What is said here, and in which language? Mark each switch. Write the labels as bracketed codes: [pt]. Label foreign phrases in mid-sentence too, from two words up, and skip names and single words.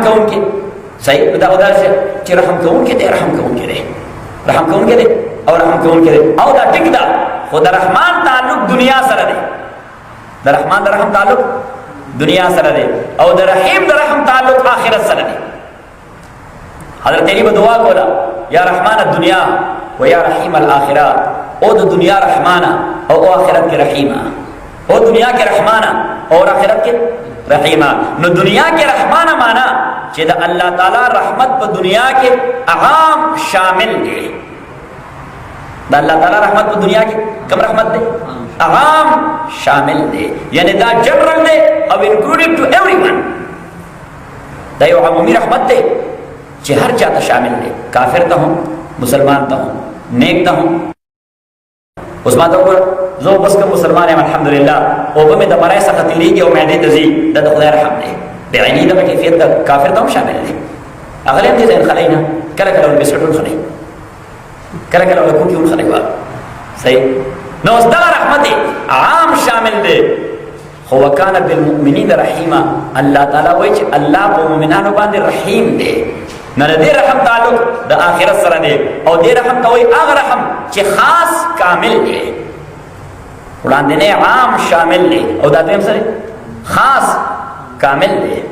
[ps] کوونکی صحیح دا ودار چې رحم کوونکی دی رحم کوونکی دی رحم کوونکی دی او رحم کوونکی دی او دا ټیک دا خو د رحمان تعلق دنیا سره دی د رحمان د رحم تعلق دنیا سره دی او د رحیم د رحم تعلق آخرت سره دی حضرت علی به دعا کولا [ar] یا رحمان الدنیا و یا رحیم الاخرہ [ps] او د دنیا رحمانا او آخرت کی رحیمہ او [ur] دنیا کے رحمانا اور آخرت کے رحیمہ [ps] نو [ur] دنیا کے رحمانا [ps] مانا چې د اللہ تعالی رحمت په دنیا کے عام شامل دی دا اللہ تعالی رحمت په دنیا کے کم رحمت دے عام شامل دے یعنی دا جنرل دے او [en] included to every one [ps] دا یو عمومی رحمت دے چې هر چاته شامل دے کافر ته هم مسلمان ته هم نیک ته هم اوس ما ته وګوره زه بس کوم مسلمان یم الحمدلله او به مې د مرای څخه تېرېږي او معدې ته ځي دا د خدای رحم دی بعیني دغه کیفیت د کافر ته هم شامل دی هغه هم دې ځای خلی نه کله کله ول بسکټ ونخلی کله کله ول کوکي ونخلی صحیح نو اوس دغه رحمت عام شامل دی خو [ar] وکانه بالمؤمنین رحیما [ps] الله تعالی وایي چې الله په مؤمنانو باندې رحیم دی نه دې رحم تعلق د آخرت سره دی او دې رحم ته وایي هغه رحم چې خاص کامل دی وړاندې نه عام شامل دی او دا دویم سره خاص کامل دی